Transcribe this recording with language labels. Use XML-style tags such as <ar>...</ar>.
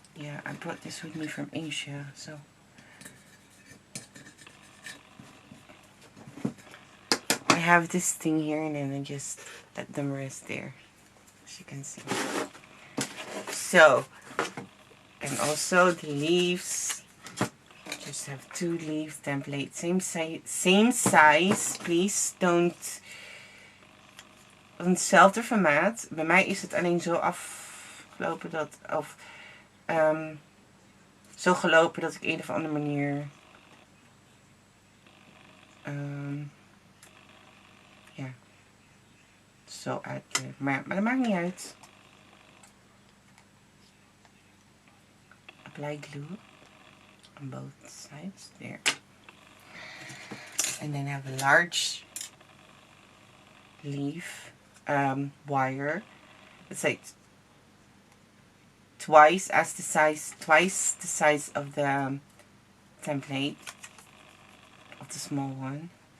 <en>Yeah, I brought this with me from Asia, so I have this thing here, and then I just let them rest there, as you can see. So, and also the leaves, just have 2 leaf templates, same size. Please don't.</en> <nl>Hetzelfde formaat. Bij mij is het alleen zo afgelopen dat, of zo gelopen dat ik een of andere manier ja, zo uitkleef. Maar dat maakt niet uit.</nl> <en>Apply glue on both sides there. And then have a large leaf wire. It's like twice the size of the template of the small one.</en>